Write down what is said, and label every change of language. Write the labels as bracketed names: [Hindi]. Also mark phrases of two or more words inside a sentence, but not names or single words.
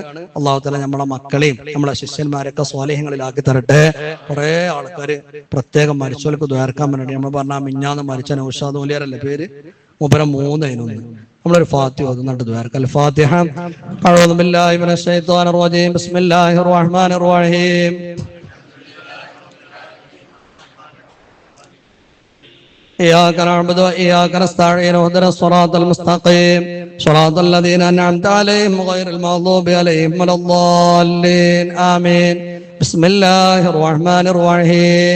[Arabic] الله تعالى [Malayalam] നമ്മളെ മക്കളെയും നമ്മളെ ശിഷ്യന്മാരൊക്കെ സ്വാലിഹ്യങ്ങളിലാക്കി തരട്ടെ. കുറെ ആൾക്കാര് പ്രത്യേകം മരിച്ചവർക്ക് ദ്വാരക്കാൻ വേണ്ടി നമ്മൾ പറഞ്ഞാൽ മിഞ്ഞാന്ന് മരിച്ച നൗഷാദ് മൗലിയാരല്ലേ പേര്, മൂപ്പരം 3 നമ്മളൊരു ഫാത്തിഹ ഓതുന്നുണ്ട് ദ്വാരക്കൽ. [Arabic] ഫാത്തിഹ. أعوذ بالله من الشيطان الرجيم. بسم الله الرحمن الرحيم. إياك نعبد وإياك نستعين اهدنا الصراط المستقيم صراط الذين أنعمت عليهم غير المغضوب عليهم ولا الضالين آمين. بسم الله الرحمن الرحيم.